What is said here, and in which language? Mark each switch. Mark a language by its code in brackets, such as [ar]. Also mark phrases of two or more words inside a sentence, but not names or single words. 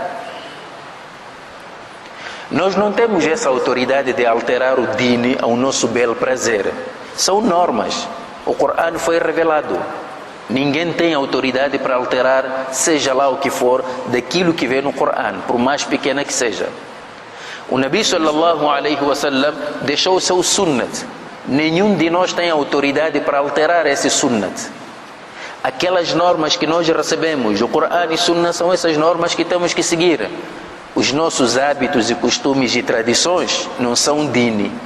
[pt] Nós não temos essa autoridade de alterar o dini ao nosso belo prazer. São normas. O Corão foi revelado. Ninguém tem autoridade para alterar, seja lá o que for, daquilo que vem no Corão, por mais pequena que seja. O Nabi [ar] صلى الله عليه وسلم [pt] deixou o seu sunnat. Nenhum de nós tem autoridade para alterar esse sunnat. Aquelas normas que nós recebemos do Corão e Sunnah são essas normas que temos que seguir. Os nossos hábitos e costumes e tradições não são dini.